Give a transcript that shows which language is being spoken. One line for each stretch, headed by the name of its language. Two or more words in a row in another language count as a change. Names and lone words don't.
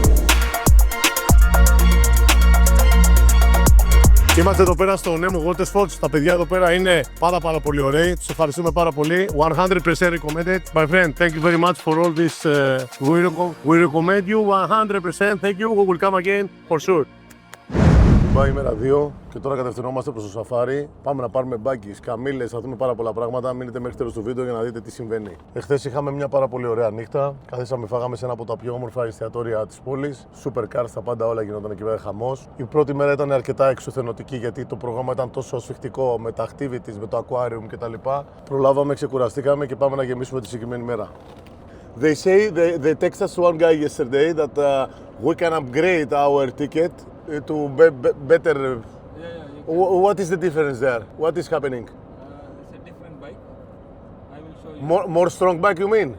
Greek: Είμαστε εδώ πέρα στο Nemo Watersports. Τα παιδιά εδώ πέρα είναι πάρα πολύ ωραίοι. Τους ευχαριστούμε πάρα πολύ.
English: 100% recommended. My friend, thank you very much for all this. We recommend you 100%. Thank you. We will come again for sure.
Greek: Πάει ημέρα 2 και τώρα κατευθυνόμαστε προς το σαφάρι. Πάμε να πάρουμε μπάγκις, καμήλες, θα δούμε πάρα πολλά πράγματα. Μείνετε μέχρι τέλος του βίντεο για να δείτε τι συμβαίνει. Εχθές είχαμε μια πάρα πολύ ωραία νύχτα. Καθίσαμε, φάγαμε σε ένα από τα πιο όμορφα εστιατόρια της πόλης.
English: Super cars,
Greek: τα πάντα όλα γινόταν εκεί πέρα χαμός. Η πρώτη μέρα ήταν αρκετά εξουθενωτική γιατί το πρόγραμμα ήταν τόσο ασφιχτικό με τα activities, με το aquarium κτλ. Προλάβαμε, ξεκουραστήκαμε και πάμε να γεμίσουμε τη συγκεκριμένη μέρα.
English: They say, they text us one guy yesterday that we can upgrade our ticket to better. What is the difference there? What is happening? It's a different bike. I will show you. More strong bike, you mean?